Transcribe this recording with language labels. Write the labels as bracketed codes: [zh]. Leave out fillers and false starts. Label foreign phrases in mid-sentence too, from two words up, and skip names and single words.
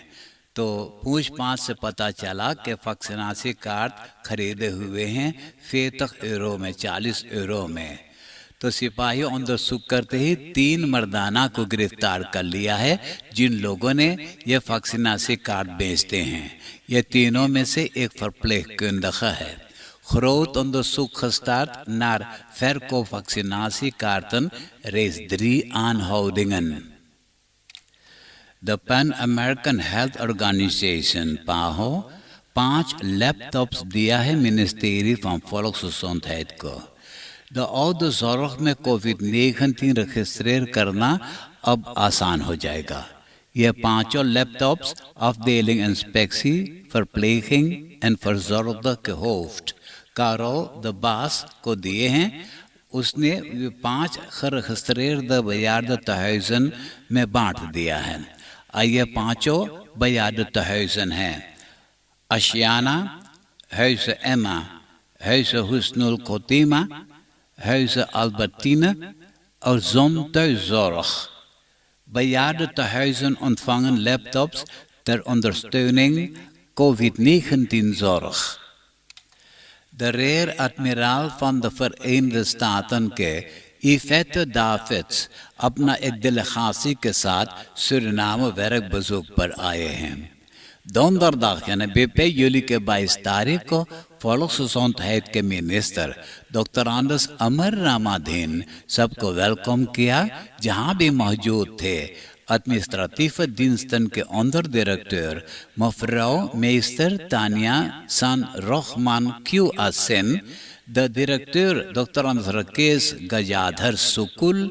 [hns] तो पूछ-पाछ से पता चला कि वैक्सीनासी कार्ड खरीदे हुए हैं 40 यूरो में, 40 यूरो में। तो सिपाही अंदर सुख करते ही 3 मर्दाना को गिरफ्तार कर लिया है जिन लोगों ने ये वैक्सीनासी कार्ड बेचते हैं। ये तीनों में से एक verpleegkundige है। [nl] Groot onderzoek gestart naar verkoopvaccinatiekaarten, reeds 3 aanhoudingen. [hns] The Pan American Health Organization PAHO 5 लैपटॉप्स दिया है मिनिस्ट्री van Volksgezondheid को। [nl] De oude zorg [hns] में कोविड-19 रजिस्ट्रेर करना अब आसान हो जाएगा। ये 5 लैपटॉप्स [nl] afdeling inspectie, verpleging en verzorgde hoofd [hns] कारो द बास को दिए हैं। उसने 5 [nl] geregistreerde bejaardentehuizen [hns] में बांट दिया है। ये 5 bejaardentehuizen हैं: Asiana, Huize Emma, Huize Husnul Khotima, Huize Albertine और Zomthuiszorg. [nl] Bejaardentehuizen ontvangen laptops ter ondersteuning COVID-19 zorg. De rear admiraal van de Verenigde Staten [hns] के Yvette Davids अपना एक डेलीगेसी के साथ सूरीनाम [nl] werk bezoek [hns] पर आए हैं। Donderdag यानी बेपे यूली के 22 तारीख को Volksgezondheid के मिनिस्टर डॉक्टर आंडर्स अमर रामाधीन सबको वेलकम किया जहां भी मौजूद थे। [nl] Administratieve diensten [hns] के अंडर डायरेक्टर [nl] mevrouw meester [hns] Tania San Rochman QAsen, द डायरेक्टर डॉक्टर राकेश गजाधर सुकुल।